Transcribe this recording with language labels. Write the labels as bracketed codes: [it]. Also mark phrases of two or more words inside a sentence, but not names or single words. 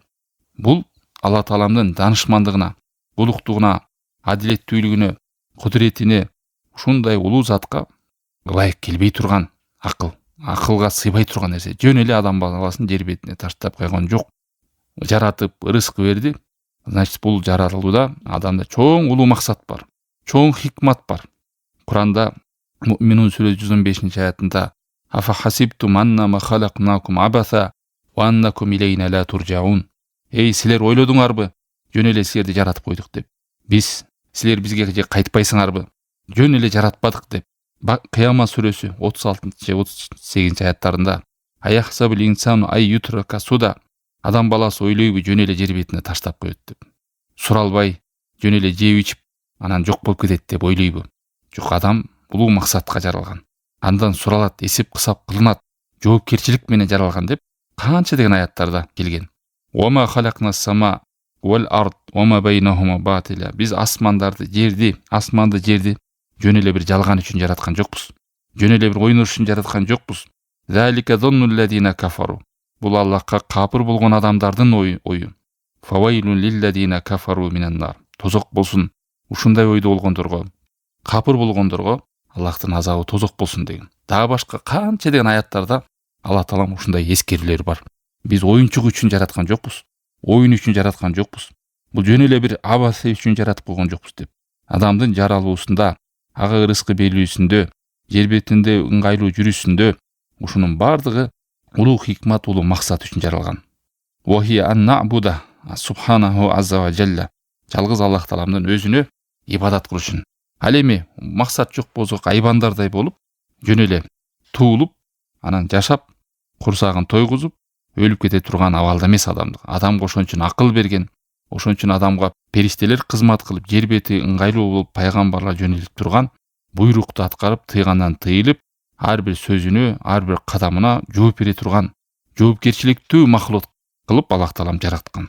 [ky] Бул Алла Тааламдын данышмандыгына, улуктугуна, адилеттүүлүгүнө, кудуретине, ушундай улуу затка ылайык келбей турган акылга сыйбай турган нерсе. Жөн эле адам баласын жер бетине таштап койгон жок. Жаратып рызкы берди. Значит, бул жаратылууда адамда чоң улуу максат бар, чоң хикмат бар. Куранда Муъминун сүрөсү 115-аятында [ar] أفحسبتم أنما خلقناكم عبثا وأنكم إلينا لا ترجعون. [ky] Эй, силер ойлодуңарбы? Жөн эле силерди жаратып койдук деп. Силер бизге кайтпайсыңарбы? Жөн эле жаратпадык деп. Кыямат сүрөсү 36-38-аяттарында [ar] أيحسب الإنسان أن يترك سدى. [ky] Адам баласы ойлойбу жөн эле жер бетине таштап коет деп. Суралбай, жөн эле жеп ичип, анан жок болуп кетет деп ойлойбу. Жок, адам улуу максатка жаралган. Андан суралат, эсеп кысап кылынат, жоопкерчилик менен жаралган деп канча деген аяттарда келген. [ar] وما خلقنا السماء والأرض وما بينهما باطلا. [ky] Биз асманды жерди жөн эле бир жалган үчүн жараткан жокпуз. Жөн эле бир ойнош үчүн жараткан жокпуз. [ar] ذلك ظن الذين كفروا. [ky] Бул Аллахка капыр болгон адамдардын ою. [ar] فويل للذين كفروا من النار. [ky] Тозок болсун ушундай ойдо болгондорго, капыр болгондорго Аллахтын азабы тозок болсун деген. Дагы башка канча деген аяттарда Алла Таалам ушундай эскерүүлөр бар. Биз оюнчук үчүн жараткан жокпуз. Оюн үчүн жараткан жокпуз. Бул жөн эле бир абасы үчүн жаратып койгон жокпуз деп. Адамдын жаралуусунда, ага рызкы берүүсүндө, жер бетинде ыңгайлуу жүрүшүндө ушунун бардыгы улуу хикмат, улуу максат үчүн жаралган. [ar] وهي أن نعبده سبحانه عز وجل. [ky] Жалгыз Аллах Тааламдын өзүнө ибадат кылышын. Ал эми максат жок болсо айбандардай болуп, жөн эле туулуп, анан жашап, курсагын тойгузуп, өлүп кете турган абалда эмес адамга ошон үчүн акыл берген, ошон үчүн адамга периштелер кызмат кылып, жер бети ыңгайлуу болуп пайгамбарлар жөнөлтүп турган, буйрукту аткарып, тыйгандан тыйылып, ар бир сөзүнө, ар бир кадамына жооп бере турган, жоопкерчиликтүү махлук кылып Аллах Таалам жараткан.